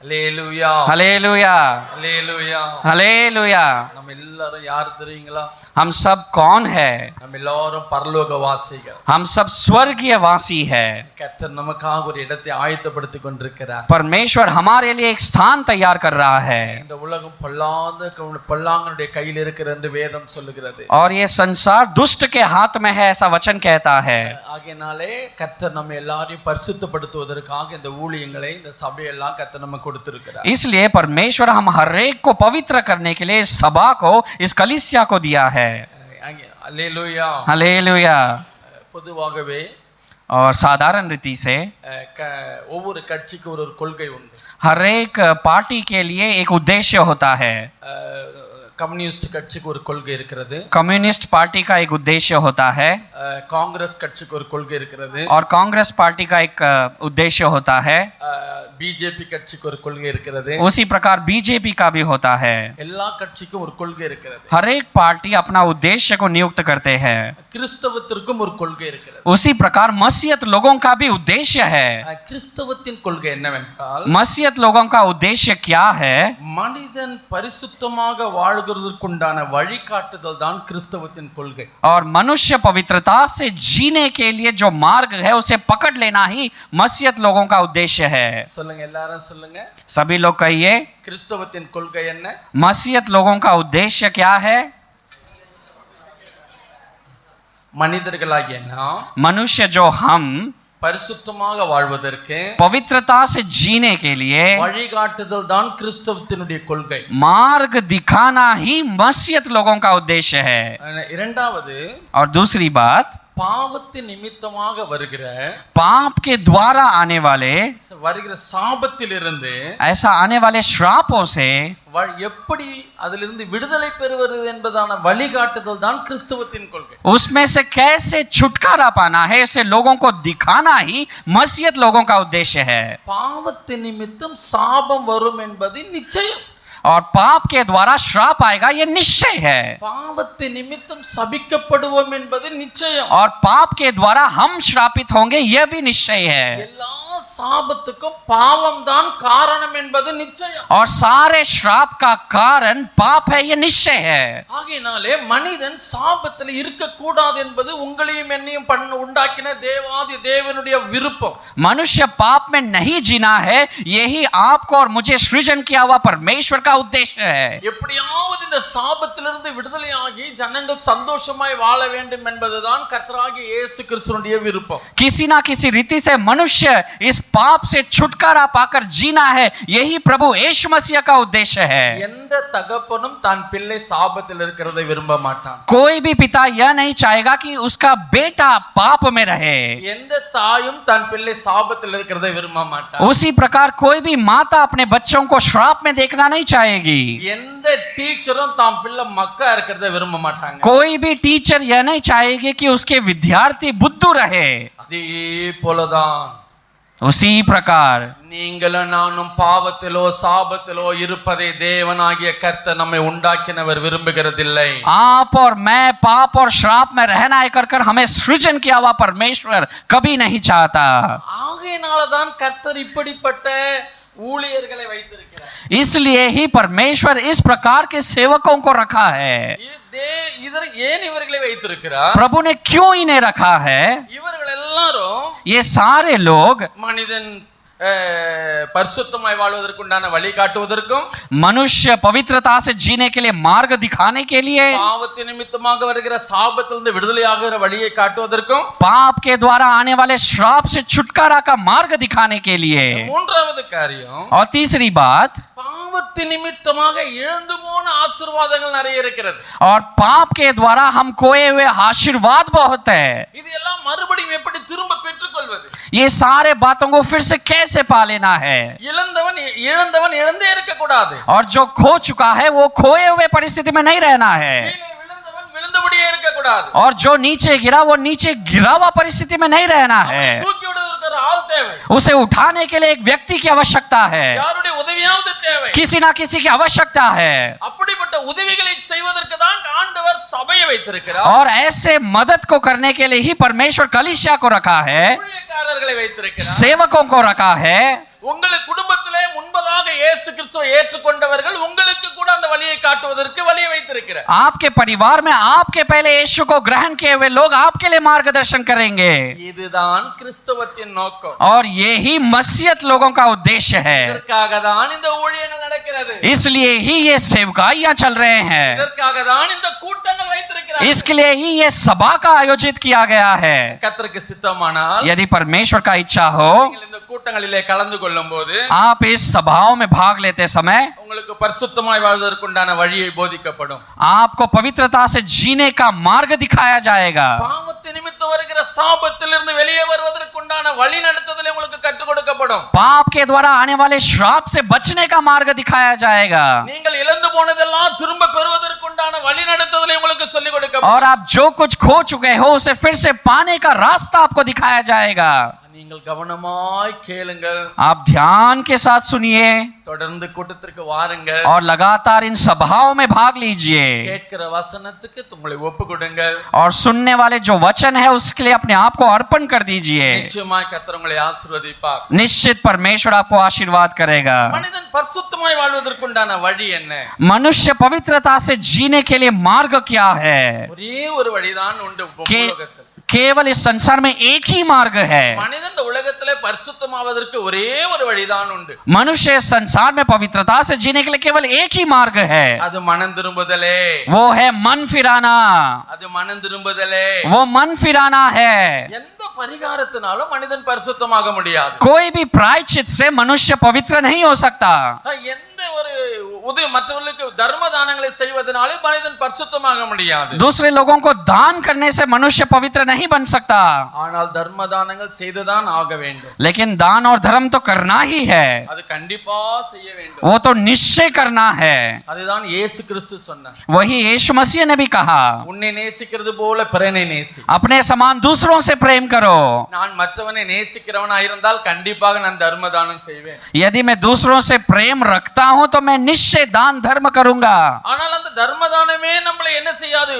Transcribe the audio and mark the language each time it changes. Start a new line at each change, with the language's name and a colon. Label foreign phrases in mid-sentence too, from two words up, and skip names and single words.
Tamil: ஹல்லேலூயா
Hindi: हालेलुया
Tamil: ஹல்லேலூயா
Hindi: हालेलुया।
Tamil: நம்ம எல்லாரும் யார் தெரியுங்களா?
Hindi: हम सब कौन है?
Tamil: நம்ம எல்லாரும் பரலோகவாசிகள்.
Hindi: हम सब स्वर्गीय वासी है।
Tamil: கர்த்தர் நமக்காக ஒரு இடத்தை ஆயத்தப்படுத்திக் கொண்டிருக்கிறார்.
Hindi: परमेश्वर हमारे लिए एक स्थान तैयार कर रहा है।
Tamil: இந்த உலகம் பொல்லாங்கனுடைய கையில் இருக்கிறது என்று வேதம் சொல்லுகிறது.
Hindi: और ये संसार दुष्ट के हाथ में है, ऐसा वचन कहता है।
Tamil: ஆகையினாலே கர்த்தர் நம்ம எல்லாரையும் பரிசுத்தப்படுத்துவதற்காக இந்த ஊழியங்களை இந்த சபையெல்லாம் கர்த்தர் நமக்கு கொடுத்திருக்கிறார்.
Hindi: इसलिए परमेश्वर हम हर एक को पवित्र करने के लिए इस सभा को, इस कलीसिया को दिया है।
Tamil: அல்லேலூயா
Hindi: हालेलुया।
Tamil: பொதுவாகவே
Hindi: और साधारण रीति से
Tamil: ஒவ்வொரு கட்சிக்கு ஒரு கொள்கை உண்டு.
Hindi: हर एक पार्टी के लिए एक उद्देश्य होता है।
Tamil: கம்யூனிஸ்ட் கட்சிக்கு ஒரு கொள்கை இருக்கிறது.
Hindi: कम्युनिस्ट पार्टी का एक उद्देश्य होता है।
Tamil: காங்கிரஸ் கட்சிக்கு ஒரு கொள்கை இருக்கிறது.
Hindi: और कांग्रेस पार्टी का एक उद्देश्य होता है।
Tamil: பிஜேபி கட்சிக்கு ஒரு கொள்கை இருக்கிறது.
Hindi: उसी प्रकार बीजेपी का भी होता है।
Tamil: எல்லா கட்சிக்கும் ஒரு கொள்கை இருக்கிறது.
Hindi: हर एक पार्टी अपना उद्देश्य को नियुक्त करते हैं।
Tamil: கிறிஸ்தவத்திற்கும் ஒரு கொள்கை இருக்கிறது.
Hindi: उसी प्रकार मसीहत लोगों का भी उद्देश्य है।
Tamil: கிறிஸ்தவத்தின் கொள்கை என்னவென்றால்,
Hindi: मसीहत लोगों का उद्देश्य क्या है?
Tamil: மனிதன் பரிசுத்தமாக வாழ்கிறதுக்குண்டான வழிகாட்டுதல் தான் கிறிஸ்தவத்தின் கொள்கை.
Hindi: और मनुष्य पवित्रता से जीने के लिए जो मार्ग है उसे पकड़ लेना ही मसीहत लोगों का उद्देश्य है।
Tamil: சொல்லுங்க, எல்லாரும் சொல்லுங்க.
Hindi: सभी लोग कहिए,
Tamil: கிறிஸ்தவத்தின் கொள்கை என்ன?
Hindi: मसीहत लोगों का उद्देश्य क्या है?
Tamil: மனிதர்களாகிய நாம்
Hindi: मनुष्य जो हम
Tamil: பரிசுத்தமாக வாழ்வதற்கு
Hindi: पवित्रता से जीने के लिए
Tamil: வழிகாட்டுதல் தான் கிறிஸ்தவத்தினுடைய கொள்கை.
Hindi: मार्ग दिखाना ही मसीहत लोगों का उद्देश्य है।
Tamil: இரண்டாவது,
Hindi: और दूसरी बात,
Tamil: பாவத்தின் நிமித்தமாக வருகிற
Hindi: पाप के द्वारा आने वाले
Tamil: வருகிற சாபத்திலிருந்து,
Hindi: ऐसा आने वाले श्रापों से
Tamil: எப்படி அதிலிருந்து விடுதலை பெறுவது என்பதான வழிகாட்டுதல் தான் கிறிஸ்தவத்தின் கொள்கை.
Hindi: उसमें से कैसे छुटकारा पाना है, ऐसे लोगों को दिखाना ही मसीहत लोगों का उद्देश्य है।
Tamil: பாவத்தின் நிமித்தம் சாபம் வரும் என்பது நிச்சயம்.
Hindi: और पाप के द्वारा श्राप आएगा, ये निश्चय है।
Tamil: பாவத்தின் நிமித்தம் சபிக்கப்படுவோம் என்பது நிச்சயம்.
Hindi: और पाप के द्वारा हम श्रापित होंगे, यह भी निश्चय है।
Tamil: எல்லா சாபத்துக்கும் பாவம் தான் காரணம் என்பது நிச்சயம்.
Hindi: और सारे श्राप का कारण पाप है, ये निश्चय है।
Tamil: ஆகையினாலே மனிதன் சாபத்தில் இருக்க கூடாது என்பது உங்களையும் என்னையும் உண்டாக்கின தேவாதி தேவனுடைய விருப்பம்.
Hindi: मनुष्य पाप में नहीं जीना है, यही आपको और मुझे सृजन किया हुआ परमेश्वर का उद्देश्य है।
Tamil: எப்படியாவது இந்த சாபத்திலிருந்து விடுதலையாகி ஜனங்கள் சந்தோஷமாய் வாழ வேண்டும் என்பதுதான் கர்த்தராகிய இயேசு கிறிஸ்துவினுடைய விருப்பம்.
Hindi: किसी ना किसी रीति से मनुष्य इस पाप से छुटकारा पाकर जीना है, यही प्रभु यीशु मसीह का उद्देश्य है।
Tamil: எந்த தகப்பனும் தன் பிள்ளை சாபத்தில் இருக்கிறதை விரும்ப மாட்டான்.
Hindi: कोई भी पिता यह नहीं चाहेगा कि उसका बेटा पाप में रहे।
Tamil: எந்த தாயும் தன் பிள்ளை சாபத்தில் இருக்கிறதை விரும்ப மாட்டான்.
Hindi: उसी प्रकार कोई भी माता अपने बच्चों को श्राप में देखना नहीं चाहेगी।
Tamil: எந்த டீச்சரும் தான் பிள்ளை மக்கா இருக்கிறதை விரும்ப மாட்டாங்க.
Hindi: कोई भी टीचर यह नहीं चाहेगी कि उसके विद्यार्थी बुद्धू रहे।
Tamil: அதே போலதான்
Hindi: उसी प्रकार
Tamil: நீங்களும் நானும் பாவத்திலோ சாபத்திலோ இருப்பதை தேவனாகிய கர்த்தர் நம்மை உண்டாக்கினவர் விரும்புகிறதில்லை.
Hindi: आप और मैं पाप और श्राप में रहना है कर हमें सृजन किया हुआ परमेश्वर कभी नहीं चाहता।
Tamil: ஆகையினாலதான் கர்த்தர் இப்படிப்பட்ட ஊழியர்களை வைத்திருக்கிறார்.
Hindi: इसलिए ही परमेश्वर इस प्रकार के सेवकों को रखा है।
Tamil: ஏன் இவர்களை வைத்திருக்கிறார்?
Hindi: प्रभु ने क्यों इन्हें रखा है?
Tamil: இவர்கள் எல்லாரும்
Hindi: ये सारे लोग
Tamil: மனிதன் பரிசுத்தமாய் வாழ்வதற்குண்டான வழி காட்டுவதற்கும்,
Hindi: मनुष्य पवित्रता से जीने के लिए मार्ग दिखाने के लिए,
Tamil: பாவத்தின் நிமித்தமாக வருகிற சாபத்திலிருந்து விடுதலையாகிற வழியை காட்டுவதற்கும்,
Hindi: पाप के द्वारा आने वाले श्राप से छुटकारा का मार्ग दिखाने के लिए।
Tamil: மூன்றாவது காரியம்,
Hindi: और तीसरी बात,
Tamil: பாவத்தின் நிமித்தமாக இழந்து போன ஆசீர்வாதங்கள் நிறைய இருக்கிறது.
Hindi: और पाप के द्वारा हम खोए हुए आशीर्वाद बहुत है।
Tamil: இதெல்லாம் மறுபடியும் எப்படி திரும்ப பெற்றுக்கொள்வது?
Hindi: ये सारे बातों को फिर से कैसे पा लेना है?
Tamil: இழந்தவன் இழந்தே இருக்க கூடாது.
Hindi: और जो खो चुका है वो खोए हुए परिस्थिति में नहीं रहना है।
Tamil: விழுந்தவன் விழுந்தபடியே இருக்க கூடாது.
Hindi: और जो नीचे गिरा वो नीचे गिरा हुआ परिस्थिति में नहीं रहना है।
Tamil: தூக்கி விடுவதற்கு ஒரு ஆள் தேவை.
Hindi: उसे उठाने के लिए एक व्यक्ति की आवश्यकता है,
Tamil: யாருடைய உதவியாவது தேவை.
Hindi: किसी ना किसी की आवश्यकता है।
Tamil: அப்படிப்பட்ட உதவிகளை செய்வதற்கு தான் ஆண்டவர் சபையை வைத்திருக்கிறார்.
Hindi: और ऐसे मदद को करने के लिए ही परमेश्वर कलीसिया को रखा है,
Tamil: ஊழியக்காரர்களை வைத்திருக்கிறார்.
Hindi: सेवकों को रखा है।
Tamil: உங்களுக்கு குடும்பத்திலே முன்பதாக இயேசு கிறிஸ்துவை ஏற்றுக்கொண்டவர்கள் உங்களுக்கு கூட அந்த வழியை காட்டுவதற்கு வழியை வைத்திருக்கிறார்.
Hindi: आपके परिवार में आपके पहले यीशु को ग्रहण किए हुए लोग आपके लिए मार्गदर्शन करेंगे
Tamil: இதுதான் கிறிஸ்தவத்தின் நோக்கம்.
Hindi: और यही मसीहत लोगों का उद्देश्य है.
Tamil: இதற்காக தான் இந்த ஊழியங்கள் நடக்கிறது.
Hindi: इसलिए ही ये सेवकाइयां चल रहे हैं.
Tamil: இதற்காக தான் இந்த கூட்டங்கள் வைத்திருக்கிறார்கள்.
Hindi: इसके लिए ही ये सभा का आयोजित किया गया है.
Tamil: கர்த்தருக்கு சித்தமானால்
Hindi: यदि परमेश्वर का इच्छा हो,
Tamil: நீங்கள் இந்த கூட்டங்களிலே கலந்து கொள்ளும்போது
Hindi: आप इस सभाओं में भाग लेते समय
Tamil: உங்களுக்கு பரிசுத்தமாய் வாழ்வதற்குண்டான வழியை போதிக்கப்படும்.
Hindi: आपको पवित्रता से जीने का मार्ग दिखाया जाएगा.
Tamil: பாவத்தின் நிமித்தம் வருகிற சாபத்திலிருந்து வெளியே வருவதற்குண்டான வழி நடத்துதலை உங்களுக்கு கற்றுக் கொடுக்கப்படும்.
Hindi: पाप के द्वारा आने वाले श्राप से बचने का मार्ग दिखाया जाएगा.
Tamil: நீங்கள் இழந்து போனதெல்லாம் திரும்ப பெறுவதற்குண்டான வழி நடத்துதலை உங்களுக்கு சொல்லிக் கொடுக்கப்படும்.
Hindi: और आप जो कुछ खो चुके हो उसे फिर से पाने का रास्ता आपको दिखाया जाएगा.
Tamil: நீங்கள் கவனமாய் கேளுங்கள்.
Hindi: आप ध्यान के साथ सुनिए
Tamil: தொடர்ந்து கூட்டத்திற்கு வாருங்கள்.
Hindi: और लगातार इन सभाओं में भाग लीजिए
Tamil: கேட்கிற வசனத்துக்கு உங்களை ஒப்புக்கொடுங்கள்.
Hindi: और सुनने वाले जो वचन है उसके लिए अपने आप को अर्पण कर दीजिए.
Tamil: நிச்சயமாய் கர்த்தர் உங்களை ஆசீர்வதிப்பார்.
Hindi: निश्चित परमेश्वर आपको आशीर्वाद करेगा.
Tamil: மனிதன் பரிசுத்தமாய் வாழ்வதற்குண்டான வழி என்ன?
Hindi: मनुष्य पवित्रता से जीने के लिए मार्ग क्या है?
Tamil: ஒரே ஒரு வழிதான் உண்டு உலகத்தில்.
Hindi: केवल इस संसार में एक ही मार्ग है.
Tamil: மனிதன் இந்த உலகத்திலே பரிசுத்தமாவதற்கு ஒரே ஒரு வழிதான் உண்டு.
Hindi: मनुष्य इस संसार में पवित्रता से जीने के लिए केवल एक ही मार्ग है.
Tamil: அது மனம் திரும்புதலே.
Hindi: वो है मन फिराना.
Tamil: அது மனம் திரும்புதலே.
Hindi: वो मन फिराना है.
Tamil: எந்த பரிகாரத்தினாலும் மனிதன் பரிசுத்தமாக முடியாது.
Hindi: कोई भी प्रायश्चित से मनुष्य पवित्र नहीं हो सकता.
Tamil: எந்த ஒரு மற்றவர்களுக்கு தர்ம தானங்களை செய்வதனாலே மனிதன் பரிசுத்தமாக முடியாது.
Hindi: दूसरे लोगों को दान करने से मनुष्य पवित्र नहीं बन सकता.
Tamil: ஆனால் தர்ம தானங்கள் செய்துதான் ஆக வேண்டும்.
Hindi: लेकिन दान और धर्म तो करना ही है.
Tamil: அது கண்டிப்பா செய்ய வேண்டும்.
Hindi: वो तो निश्चय करना है.
Tamil: அதுதான் இயேசு கிறிஸ்து சொன்னார்.
Hindi: वही यीशु मसीह ने भी कहा,
Tamil: உன்னை நேசிக்கிறது போல பிறனை நேசி.
Hindi: अपने समान दूसरों से प्रेम करो.
Tamil: நான் மற்றவனை நேசிக்கிறவனா இருந்தால் கண்டிப்பாக நான் தர்ம தானம் செய்வேன்.
Hindi: यदि मैं दूसरों से प्रेम रखता हूं तो मैं निश्चय दान धर्म करूंगा.
Tamil: ஆனால் அந்த தர்ம தானமே நம்மளை என்ன செய்யாது?